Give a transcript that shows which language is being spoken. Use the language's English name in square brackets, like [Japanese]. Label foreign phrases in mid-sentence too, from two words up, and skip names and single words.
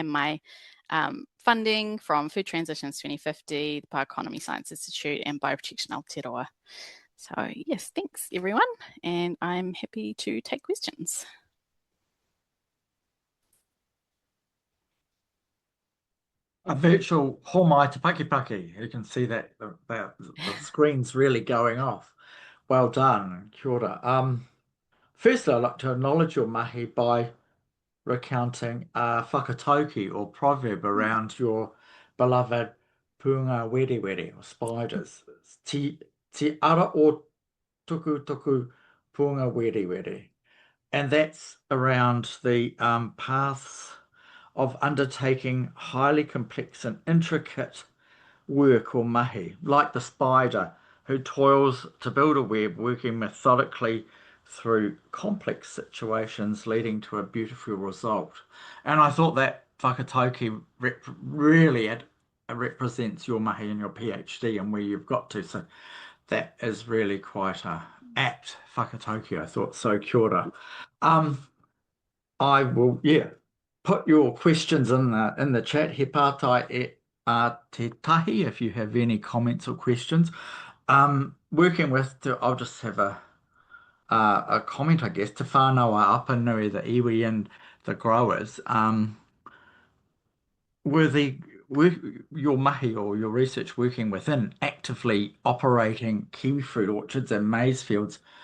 [English] And my funding from Food Transitions 2050, the Bioeconomy Science Institute, and Bioprotection Aotearoa. So yes, thanks everyone, and I'm happy to take questions. A virtual [Māori] homai te paki. [English] You can see that the screen's really going off. Well done, [Māori] kia ora. [English] Firstly, I'd like to acknowledge your mahi by recounting a whakatauki or proverb around your beloved pūngāwerewere or spiders. [Māori] Te ara o tuku pūngāwerewere. [English] And that's around the paths of undertaking highly complex and intricate work or mahi, like the spider who toils to build a web, working methodically through complex situations, leading to a beautiful result. And I thought that whakatauki really represents your mahi and your PhD and where you've got to. So that is really quite a apt whakatauki, I thought. So [Māori] kia ora. [English] I will, put your questions in the chat. [Māori] He pātai e te tahi [English] if you have any comments or questions. Working with, I'll just have a comment, I guess, to whānawa apanui, the iwi and the growers. Were your mahi or your research working within actively operating kiwifruit orchards and maize fields?